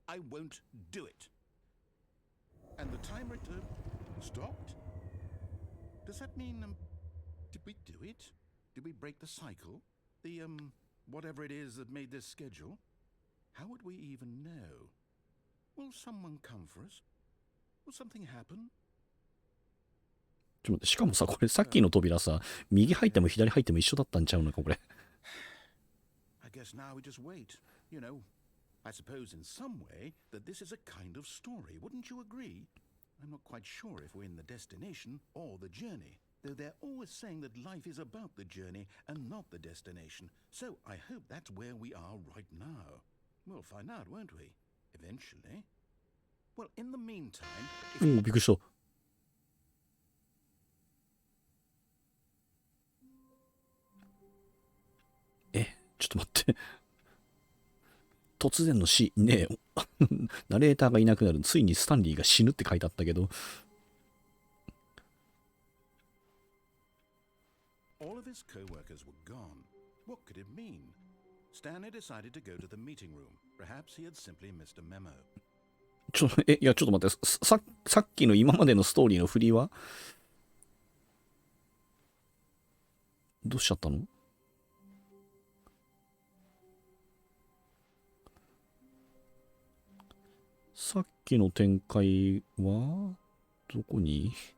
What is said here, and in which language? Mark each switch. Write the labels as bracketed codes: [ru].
[en] I won't do it. And the timer stopped? Does that mean, did we do it? Did we break the cycle? The, whatever it is that made this schedule? How would we even know? Will someone come for us? Will something happen? [ja] ちょっと待って、しかもさ、これさっきの扉さ、右入っても左入っても一緒だったんちゃうのか、これ。 [en] I guess now we just wait. You know, I suppose in some way that this is a kind of story. Wouldn't you agree? I'm not quite sure if we're in the destination or the journey, though they're always saying that life is about the journey and not the destination. So I hope that's where we are right now. We'll find out, won't we? Eventually. Well, in the meantime... [ja] おお、びっくりした。ちょっと待って。突然の死、ねえ、ナレーターがいなくなる。ついにスタンリーが死ぬって書いてあったけど。 [en] All of his co-workers were gone. What could it mean? Stanley decided to go to the meeting room. Perhaps he had simply missed a memo. [ja] いや、ちょっと待って。さっきの今までのストーリーの振りはどうしちゃったの？さっきの展開はどこに？